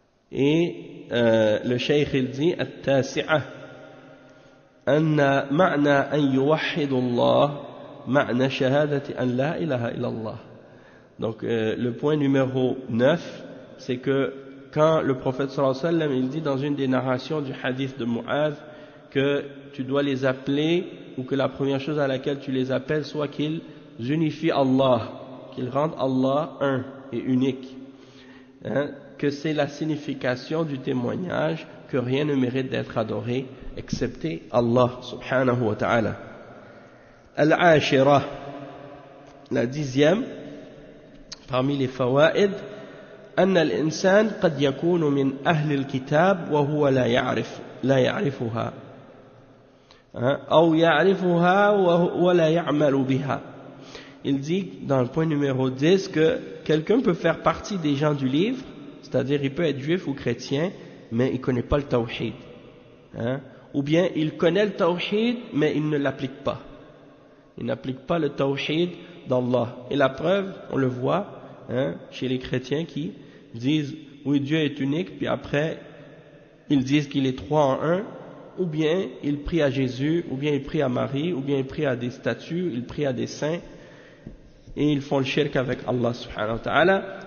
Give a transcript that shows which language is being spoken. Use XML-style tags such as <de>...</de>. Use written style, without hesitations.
<fr>Et le cheikh il dit</fr> <ar>التاسعة أن معنى أن يوحد الله معنى شهادة أن لا إله إلا الله.</ar> <fr>Donc le point numéro 9, c'est que quand le prophète sallallahu alayhi wa sallam il dit dans une des narrations du hadith de Mu'adh que tu dois les appeler, ou que la première chose à laquelle tu les appelles soit qu'ils unifient Allah, qu'ils rendent Allah un et unique, que c'est la signification du témoignage que rien ne mérite d'être adoré excepté Allah subhanahu wa ta'ala. Al-Ashira, la 10e, parmi les fawaid,</fr> <ar>أن الإنسان قد يكون من أهل الكتاب وهو لا يعرفها أو يعرفها ولا يعمل بها.</ar> <fr>Il dit dans le point numéro 10 que quelqu'un peut faire partie des gens du livre, c'est-à-dire il peut être juif ou chrétien, mais il ne connaît pas le tawhid. Hein? Ou bien il connaît le tawhid, mais il ne l'applique pas. Il n'applique pas le tawhid d'Allah. Et la preuve, on le voit chez les chrétiens qui disent oui, Dieu est unique, puis après ils disent qu'il est trois en un, ou bien ils prient à Jésus, ou bien ils prient à Marie, ou bien ils prient à des statues, ils prient à des saints, et ils font le shirk avec Allah subhanahu wa ta'ala.</fr>